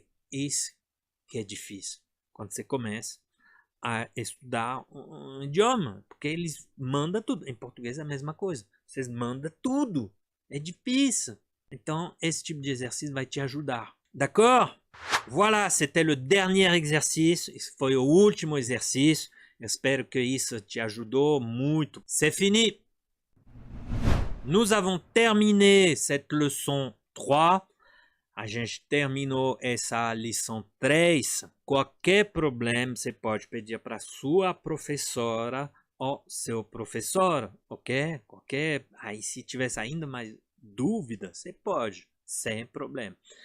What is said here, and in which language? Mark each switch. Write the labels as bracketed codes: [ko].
[pt] isso que é difícil quando você começa a estudar um idioma, porque eles mandam tudo. Em português é a mesma coisa. Vocês mandam tudo. É difícil. Então, esse tipo de exercício vai te ajudar. [fr] D'accord? Voilà, c'était le dernier exercice. [pt] Esse foi o último exercício. Espero que isso te ajudou muito. [fr] C'est fini. Nous avons terminé cette leçon 3. [pt] A gente terminou essa lição 3. Qualquer problema, você pode pedir para sua professora ou seu professor, ok? Aí, se tivesse ainda mais dúvida, você pode, sem problema.